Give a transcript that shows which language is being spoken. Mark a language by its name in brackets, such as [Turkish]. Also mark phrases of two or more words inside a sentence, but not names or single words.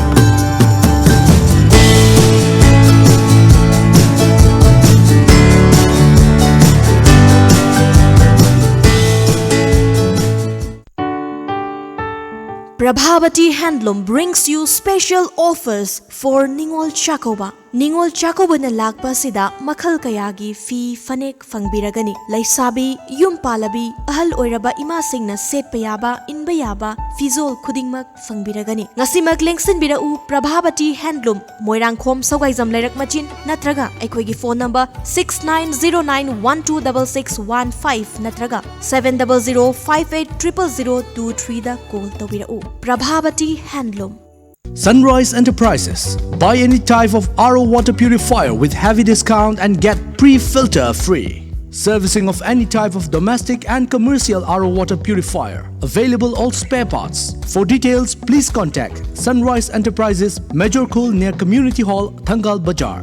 [English] Prabhavati Handloom brings you special offers for Ningol Chakoba. [Manipuri] Ningol Chakoba na lakpa sida makhal kayagi fi fanek fangbiragani. Laisabi, yumpalabi, ahal oiraba imasing na setpayaba, inbayaba, fizol kudingmak fangbiragani. Ngasimak lengsin birau Prabhavati Handloom, Moirangkhom Sawgaizam Lairak Machin, natraga aikoigi [English] phone number [Manipuri] 6909126615 natraga 700580023 da call tawirau. [English] Prabhavati Handloom. Sunrise Enterprises. Buy any type of RO water purifier with heavy discount and get pre-filter free. Servicing of any type of domestic and commercial RO water purifier. Available all spare parts. For details, please contact Sunrise Enterprises, Major Khul near Community Hall, Thangal Bazaar.